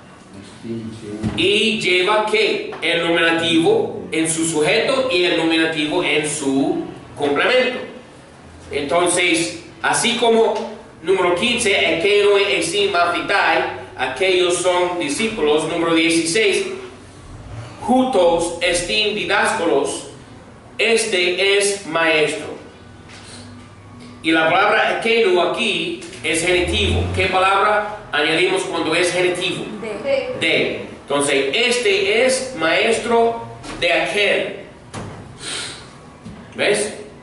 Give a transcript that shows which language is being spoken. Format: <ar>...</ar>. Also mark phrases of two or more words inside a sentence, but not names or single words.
<es>Y lleva ¿qué? El nominativo en su sujeto y el nominativo en su complemento. Entonces, así como número 15, aquello</es> <el>εἰσὶν μαθηταί,</el> <es>aquellos son discípulos. Número 16,</es> <el>οὗτος ἐστὶν διδάσκαλος,</el> <es>este es maestro. Y la palabra aquello aquí es genitivo. ¿Qué palabra añadimos cuando es genitivo? De. Entonces, este es maestro de aquel. ¿Ves?</es>